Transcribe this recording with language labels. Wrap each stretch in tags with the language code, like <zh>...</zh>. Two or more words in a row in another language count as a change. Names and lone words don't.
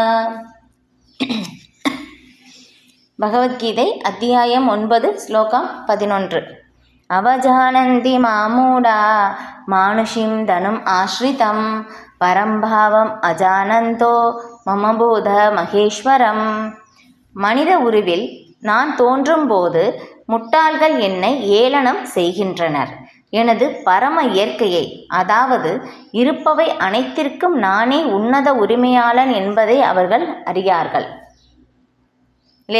<ta>பகவத்கீதை அத்தியாயம் 9 ஸ்லோகம் 11।</ta> <sa>अवजानन्ति मामूढा मानुषीं धनुम् आश्रितं परं भावम् अजानन्तो मम बोध महेश्वरम्।</sa> <ta>மனித உருவில் நான் தோன்றும் போது முட்டாள்கள் என்னை ஏளனம் செய்கின்றனர். எனது பரம இயற்கையை, அதாவது இருப்பவை அனைத்திற்கும் நானே உன்னத உரிமையாளன் என்பதை அவர்கள் அறியார்கள். இல்லையா?</ta>